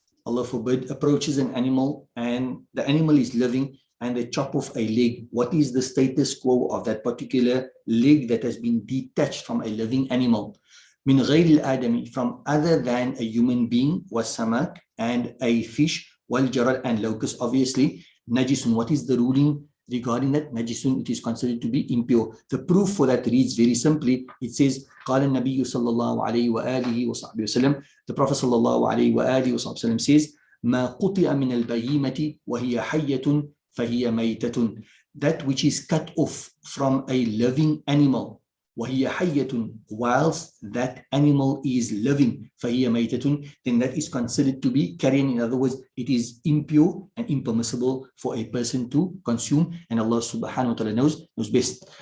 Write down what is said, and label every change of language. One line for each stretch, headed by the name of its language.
English: Allah forbid, approaches an animal and the animal is living and they chop off a leg, what is the status quo of that particular leg that has been detached from a living animal? Min ghayr al-adami, from other than a human being, was samak, and a fish, wal jarad, and locust, obviously, najisun. What is the ruling regarding that? Najisun, it is considered to be impure. The proof for that reads very simply. It says,
Arabic: قال النبي صلى الله عليه وآله وصحبه وسلم,
English: the Prophet
Arabic: صلى الله عليه وآله وصحبه وسلم says, ما قطع من البهيمة وهي حية فهي ميتة.
English: That which is cut off from a living animal,
Arabic: وهي حية,
English: whilst that animal is living,
Arabic: فهي ميتة,
English: then that is considered to be carrion. In other words, it is impure and impermissible for a person to consume, and Allah subhanahu wa ta'ala knows best.